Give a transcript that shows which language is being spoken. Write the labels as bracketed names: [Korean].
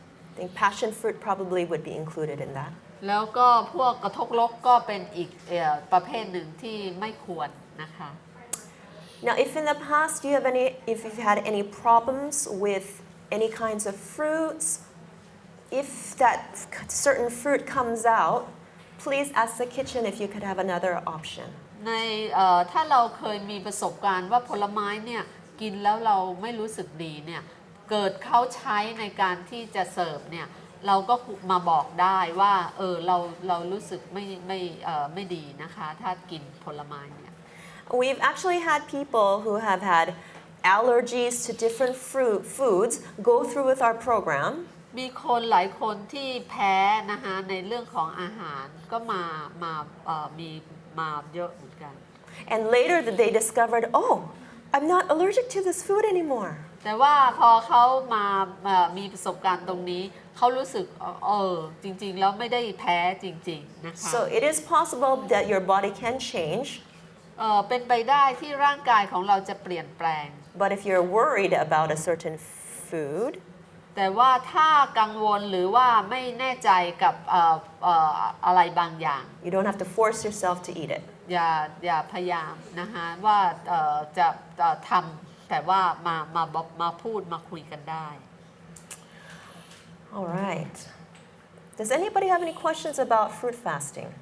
[English] I think passion fruit probably would be included in that. [Thai] แล้วก็พวกกระทกลกก็เป็นอีกประเภทหนึ่งที่ไม่ควรนะคะ [English] Now, if in the past if you've had any problems with any kinds of fruits, if that certain fruit comes out, please ask the kitchen if you could have another option. [Thai] ในถ้าเราเคยมีประสบการณ์ว่าผลไม้เนี่ยกินแล้วเราไม่รู้สึกดีเนี่ยเกิดเขาใช้ในการที่จะเสิร์ฟเนี่ยเราก็มาบอกได้ว่าเรารู้สึกไม่ดีนะคะถ้ากินผลไม้เนี่ย [English] We've actually had people who have had allergies to different foods go through with our program. [Thai] มีคนหลายคนที่แพ้นะคะในเรื่องของอาหารก็มีมาเยอะเหมือนกัน [English] And later they discovered, oh, I'm not allergic to this food anymore. [Thai] แต่ว่าพอเขามีประสบการณ์ตรงนี้เขารู้สึกจริงๆแล้วไม่ได้แพ้จริงๆนะคะ [English] So it is possible that your body can change. [Thai] เป็นไปได้ที่ร่างกายของเราจะเปลี่ยนแปลง [English] But if you're worried about a certain food, [Thai] แต่ว่าถ้ากังวลหรือว่าไม่แน่ใจกับอะไรบางอย่าง [English] you don't have to force yourself to eat it. [Thai] อย่าพยายามนะคะว่าจะทำแต่ว่ามาพูดมาคุยกันได้ [English] All right. Does anybody have any questions about fruit fasting?